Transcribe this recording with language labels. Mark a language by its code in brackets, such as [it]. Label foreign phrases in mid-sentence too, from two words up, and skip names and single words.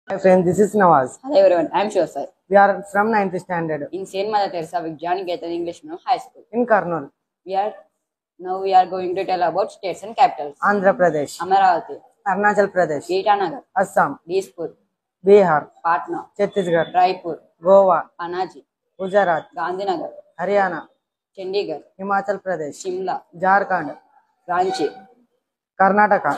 [en] Hi friend, this is Nawaz. Hello everyone, I am Shiva sir. We are from 9th standard In Saint Mother Teresa Vijnani Ketan English Medium High School. in Karnool, We are going to tell about states and capitals. Andhra Pradesh, Amaravati, Arunachal Pradesh, Itanagar, Assam, Dispur, Bihar, Patna, Chhattisgarh, Raipur, Goa, Panaji, Gujarat, Gandhinagar, Haryana, Chandigarh, Himachal Pradesh, Shimla, Jharkhand, Ranchi, Karnataka,